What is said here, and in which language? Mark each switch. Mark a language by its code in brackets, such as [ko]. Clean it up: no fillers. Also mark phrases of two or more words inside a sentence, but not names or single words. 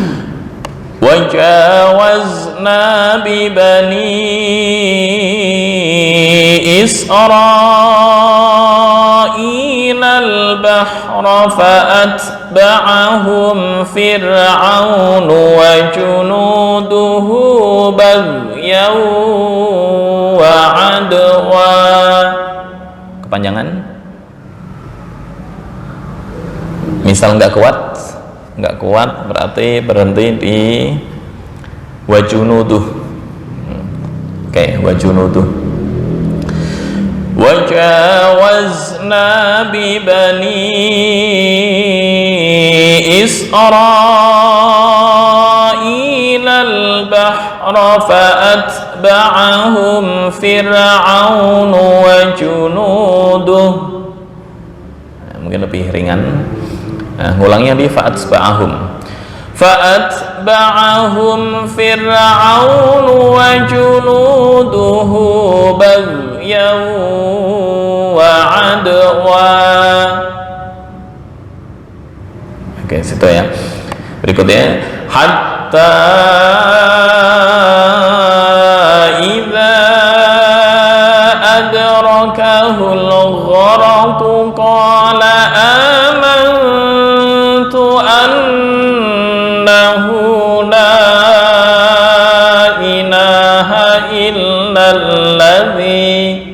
[ar] وجاوزنا ببني إسرائيل البحر فأتبعهم فرعون وجنوده بغيا وعدوا. [id] Kepanjangan. Misal nggak kuat berarti berhenti di wajunuduh. Oke, [ar] وجنوده. وجاوزنا ببني إسرائيل البحر فأتبعهم فرعون وجنوده. [id] Mungkin lebih ringan. Ngulangnya di [ar] فأتبعهم فرعون وجنوده بغيا وعدوا. [id] Oke, situ ya. [ar] Berikutnya حتى إذا أدركه الغرق قال آمنت أنه لا إله إلا الذي.